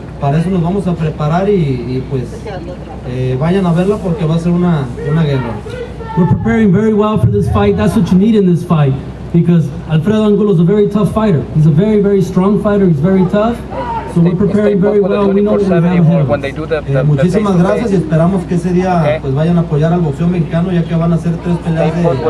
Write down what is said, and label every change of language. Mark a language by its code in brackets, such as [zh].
[es] Para eso nos vamos a preparar y pues vayan a verla porque va a ser una guerra. [en] We're preparing very well for this fight. That's what you need in this fight because Alfredo Angulo is a very tough fighter. He's a very strong fighter. He's very tough. So we're preparing very well. We know what we have ahead of us. [es] Muchísimas gracias y esperamos que ese día pues vayan a apoyar al boxeo mexicano ya que van a ser 3 peleas de